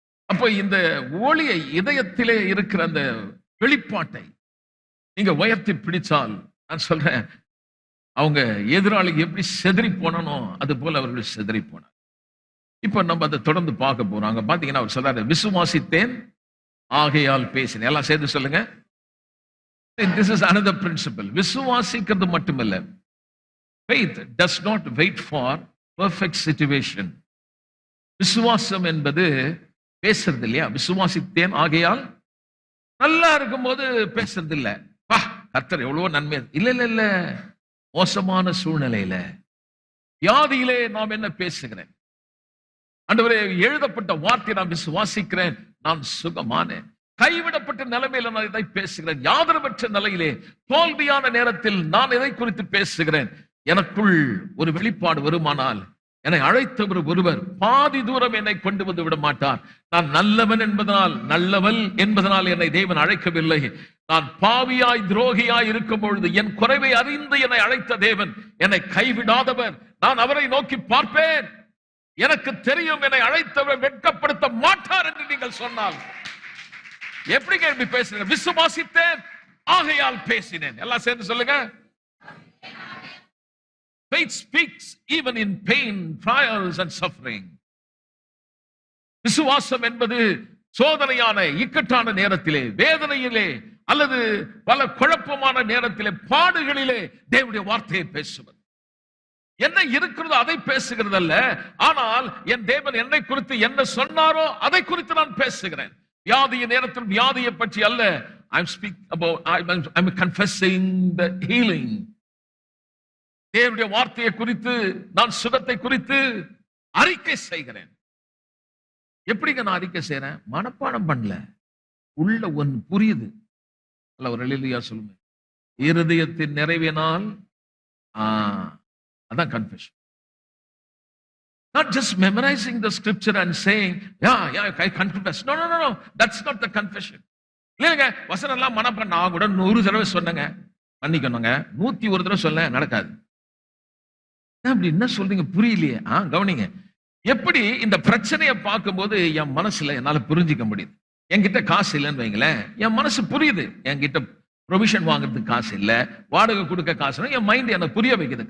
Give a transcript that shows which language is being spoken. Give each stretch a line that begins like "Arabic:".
Tamil: அப்போ இந்த ஒளியை, இதயத்திலே இருக்கிற அந்த வெளிப்பாட்டை நீங்க உயர்த்தி பிடிச்சால், நான் சொல்றேன், அவங்க எதிராளி எப்படி செதறி போனோ அது போல அவர்கள் செதறி போனார். இப்ப நம்ம அதை தொடர்ந்து பார்க்க போறாங்க. பாத்தீங்கன்னா அவர் சொல்றாரு, விசுவாசித்தேன் ஆகையால் பேசினேன். எல்லாம் சேர்ந்து சொல்லுங்க.
English: This is another principle.
Tamil: விசுவாசிக்கிறது மட்டுமல்ல,
English: faith does not wait for perfect situation.
Tamil: விசுவாசம் என்பது பேசுறது இல்லையா? விசுவாசித்தேன் ஆகையால், நல்லா இருக்கும்போது பேசுறது இல்ல, கர்த்தர் எவ்வளவோ நன்மை, இல்ல இல்ல இல்ல, மோசமான சூழ்நிலையில, வியாதியிலே நாம் என்ன பேசுகிறேன்? ஆண்டவரே, எழுதப்பட்ட வார்த்தை நான் விசுவாசிக்கிறேன், நான் சுகமானேன். கைவிடப்பட்ட நிலைமையில நான் இதை பேசுகிறேன். ஆதரவற்ற நிலையிலே, தோல்வியான நேரத்தில் நான் எதை குறித்து பேசுகிறேன்? எனக்குள் ஒரு வெளிப்பாடு வருமானால், என்னை அழைத்தவர் ஒருவர் பாதி தூரம் என்னை கொண்டு வந்து விட மாட்டார். நான் நல்லவன் என்பதனால், நல்லவள் என்பதனால் என்னை தேவன் அழைக்கவில்லை. நான் பாவியாய் துரோகியாய் இருக்கும் பொழுது என் குறைவை அறிந்து என்னை அழைத்த தேவன் என்னை கைவிடாதவர். நான் அவரை நோக்கி பார்ப்பேன். எனக்கு தெரியும், என்னை அழைத்தவர் வெட்கப்படுத்த மாட்டார் என்று நீங்கள் சொன்னால் எப்படி கேள்வி பேசுறேன்? விசுவாசித்தேன் ஆகையால் பேசினேன். எல்லாம் சேர்ந்து சொல்லுங்க.
English: Faith speaks even in pain, trials and suffering.
Tamil: விசுவாசம் என்பது சோதனையான இக்கட்டான நேரத்திலே, வேதனையிலே, அல்லது பல குழப்பமான நேரத்திலே, பாடுகளிலே தேவனுடைய வார்த்தையை பேசுவது. என்ன இருக்கிறதோ அதை பேசுகிறது அல்ல, ஆனால் என் தேவன் என்னை குறித்து என்ன சொன்னாரோ அதை குறித்து நான் பேசுகிறேன். வியாதியின் நேரத்தில் வியாதியை பற்றி அல்ல,
English: I'm confessing the healing.
Tamil: தேவனுடைய வார்த்தையை குறித்து, நான் சுகத்தை குறித்து அறிக்கை செய்கிறேன். எப்படிங்க நான் அறிக்கை செய்யறேன்? மனப்பாடம் பண்ணல, உள்ள ஒன்று புரியுது. அல்ல, ஒரு அல்லேலூயா சொல்லுங்க. இருதயத்தின் நிறைவினால், அதான் confession.
English: Not just memorizing the scripture and saying, yeah, I confess. No, that's not the confession.
Tamil: இல்லைங்க, வசனம் எல்லாம் மனப்பாடம். நான் கூட 100 தடவை சொன்னேங்க, மன்னிக்கணுங்க, 101 தடவை சொல்ல நடக்காது. அப்படி என்ன சொல்றீங்க? புரியலையே. கவனிங்க. எப்படி இந்த பிரச்சனையை பார்க்கும்போது என் மனசுல என்னால புரிஞ்சிக்க முடியுது. என்கிட்ட காசு இல்லைன்னு வைங்களேன், என் மனசு புரியுது. என்கிட்ட ப்ரொவிஷன் வாங்குறதுக்கு காசு இல்லை, வாடகை கொடுக்க காசு, என் மைண்ட் எனக்கு புரிய வைக்குது.